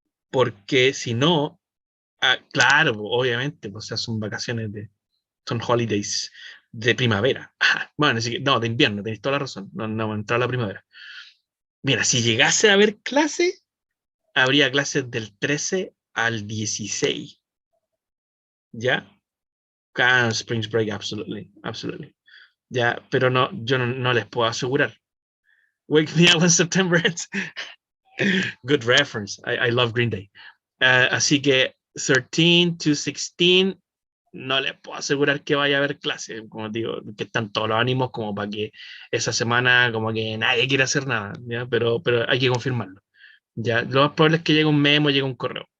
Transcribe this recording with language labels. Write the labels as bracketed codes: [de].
[es] Porque si no, claro, obviamente, o sea, son holidays de primavera. Bueno, así que, no, de invierno, tenéis toda la razón, no va a entrar la primavera. Mira, si llegase a haber clase, habría clases del 13 al 16, ¿ya? [en] Spring break, absolutely, absolutely. [es] Ya, pero no, yo no les puedo asegurar. [en] Wake me up when September ends. Good reference. I love Green Day. [es] Así que 13 to 16 no les puedo asegurar que vaya a haber clase, como digo, que están todos los ánimos como para que esa semana como que nadie quiere hacer nada, ¿ya? Pero hay que confirmarlo. Ya, lo más probable es que llegue un memo, llegue un correo.